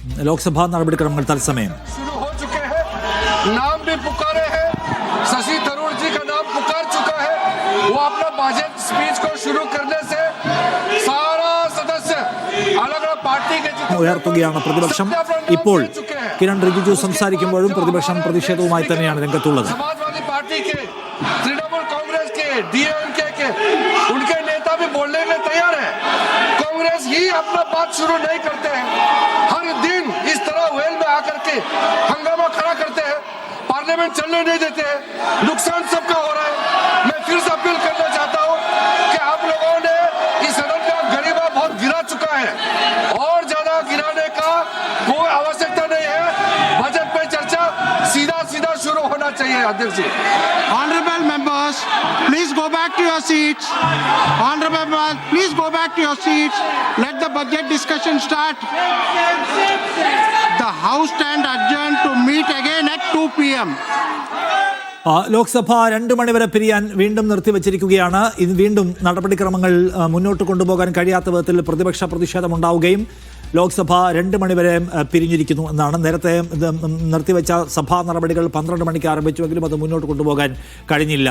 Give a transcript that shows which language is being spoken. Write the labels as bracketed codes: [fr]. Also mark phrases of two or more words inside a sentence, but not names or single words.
[ml] ലോക്സഭാ നടപടിക്രമങ്ങൾ തത്സമയം. [hi] नाम भी पुकारे हैं, शशि थरूर जी का नाम पुकार चुका है. वो अपना बजट स्पीच को शुरू करने से सारा सदस्य अलग अलग पार्टी के [ml] ഉയർത്തുകയാണ് പ്രതിപക്ഷം. ഇപ്പോൾ കിരൺ റിജിജു സംസാരിക്കുമ്പോഴും പ്രതിപക്ഷം പ്രതിഷേധവുമായി തന്നെയാണ് രംഗത്തുള്ളത്. [hi] समाजवादी पार्टी के, तृणमूल कांग्रेस के, डीएमके के उनके नेता भी बोलने में तैयार है. कांग्रेस ही अपना बात शुरू नहीं करते हैं. हर दिन इस तरह वेल में आकर के हंगामा खड़ा करते हैं, पार्लियामेंट चलने नहीं देते हैं. नुकसान सबका हो रहा है. मैं फिर से अपील करना चाहता हूं कि आप लोगों ने इस सदन का गरीबा बहुत गिरा चुका है और ज्यादा गिराने का कोई आवश्यकता नहीं है. बजट पे चर्चा सीधा सीधा शुरू होना चाहिए. अध्यक्ष जी, [en] Honorable members, please go back to your seats. Honorable members, please go back to your seats. Let the budget discussion start. The House stand adjourned to meet again at 2 p.m. [ml] ലോക്സഭ 2 മണിവരെ പിരിയാൻ വീണ്ടും നിർത്തിവച്ചിരിക്കുകയാണ്. ഇത് വീണ്ടും നടപടിക്രമങ്ങൾ മുന്നോട്ട് കൊണ്ടുപോകാൻ കഴിയാത്ത വിധത്തിൽ പ്രതിപക്ഷ പ്രതിഷേധമുണ്ടാവുകയും ലോക്സഭ 2 മണിവരെ പിരിഞ്ഞിരിക്കുന്നു എന്നാണ്. നേരത്തെ നിർത്തിവെച്ച സഭാ നടപടികൾ 12 മണിക്ക് ആരംഭിച്ചുവെങ്കിലും അത് മുന്നോട്ട് കൊണ്ടുപോകാൻ കഴിഞ്ഞില്ല.